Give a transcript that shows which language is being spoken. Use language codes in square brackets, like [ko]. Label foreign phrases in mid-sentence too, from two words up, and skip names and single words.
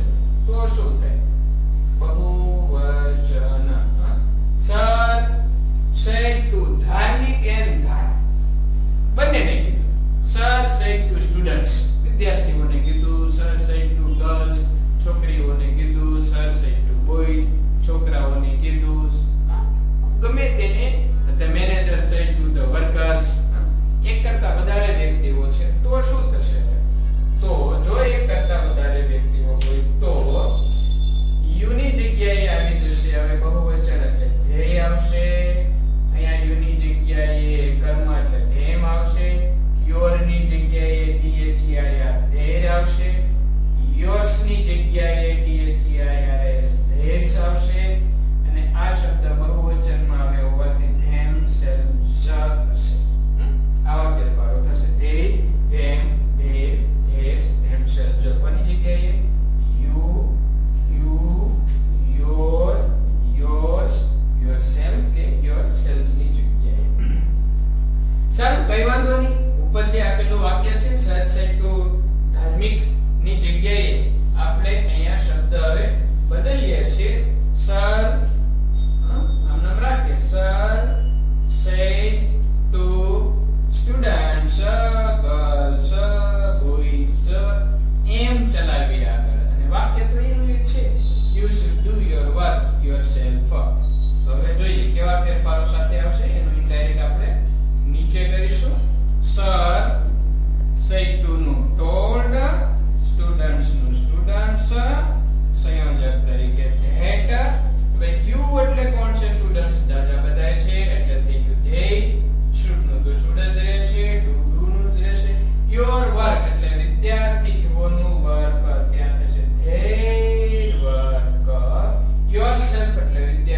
[gu] તો શું થાય? બહુવચન. સર [en] said to [gu] ધાર્મિક and ધારા બંનેને કીધું. સર [en] said to students [gu] વિદ્યાર્થીઓને કીધું. સર [en] said to girls [gu] છોકરીઓને કીધું. સર [en] said to boys [gu] છોકરાઓને કીધું. ગમે તેને. [en] the manager said to the workers. [gu] એક કરતા વધારે વ્યક્તિઓ છે તો શું થશે? તો જો એક કરતા વધારે વ્યક્તિઓ હોય તો યુ ની જગ્યાએ આવી જશે હવે બહુવચન એટલે they આવશે. અહીંયા યુ ની જગ્યાએ કર્મ એટલે them આવશે. your ની જગ્યાએ their આવશે. yours ની જગ્યાએ theirs આવશે. અને આ શબ્દ બહુવચનમાં આવે હોવાથી themselves થશે. આવા ફેરફારો થશે. [en] they, them, their, theirs, themselves. [gu] જો કોની જગ્યાએ [en] you, your, yours, yourself [gu] કે yourselves ની જગ્યાએ. સારું, કઈ વાંધો નહીં. ઉપર જે આપેલું વાક્ય છે સર [en] said to [gu] ધાર્મિક ની જગ્યાએ આપણે અહીંયા શબ્દ હવે બદલીએ છીએ. સર આમ નામ રાખીએ. [en] સર said to students, girls, boys, [gu] એમ ચલાવી આગળ. અને વાક્ય તો એનું જ છે. [en] you should do [gu] વાળો સાથે આવશે એનું ઇનડાયરેક્ટ આપણે નીચે કરીશું. સર [en] said to [gu] નું told, students નું students, સંયોજક તરીકે that. હવે you એટલે કોણ છે? સ્ટુડન્ટ્સ જાજા બધાય છે એટલે થઈ ગયું they. should નું તો student રહે છે, do નું રહેશે. [en] your work [gu] એટલે વિદ્યાર્થીઓનું વર્ક ત્યાં થશે [en] their work. [gu] yourself એટલે